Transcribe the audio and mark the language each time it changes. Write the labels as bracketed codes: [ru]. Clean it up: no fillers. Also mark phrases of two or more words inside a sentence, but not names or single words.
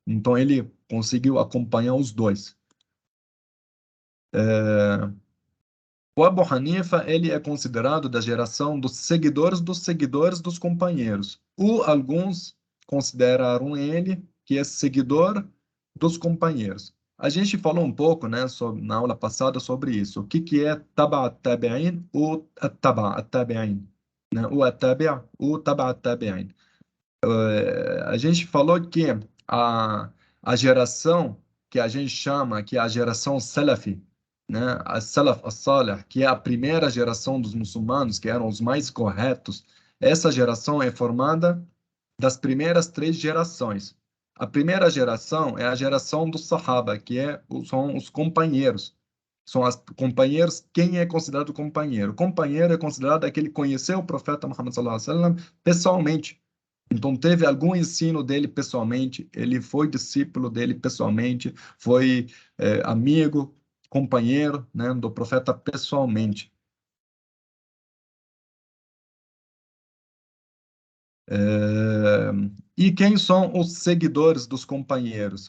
[pt] Então, ele conseguiu acompanhar os dois. O Abu Hanifa, ele é considerado da geração dos seguidores dos companheiros. Ou alguns consideraram ele que é seguidor dos companheiros. A gente falou um pouco, né, na aula passada sobre isso. O que que é [ar] تابع التابعين [pt] ou [ar] تابع التابعين, [pt] né? O tabi' ou [ar] تابع التابعين. [pt] A gente falou que a, a geração que a gente chama, que é a geração Salafi, né? A [ar] السلف الصالح, [pt] que é a primeira geração dos muçulmanos, que eram os mais corretos, essa geração é formada das primeiras três gerações. A primeira geração é a geração dos Sahaba, são os companheiros. São os companheiros, quem é considerado companheiro? Companheiro é considerado aquele que conheceu o profeta Muhammad [ar] صلى الله عليه وسلم [pt] pessoalmente. Então, teve algum ensino dele pessoalmente, ele foi discípulo dele pessoalmente, foi amigo, companheiro, né, do profeta pessoalmente. É, E quem são os seguidores dos companheiros?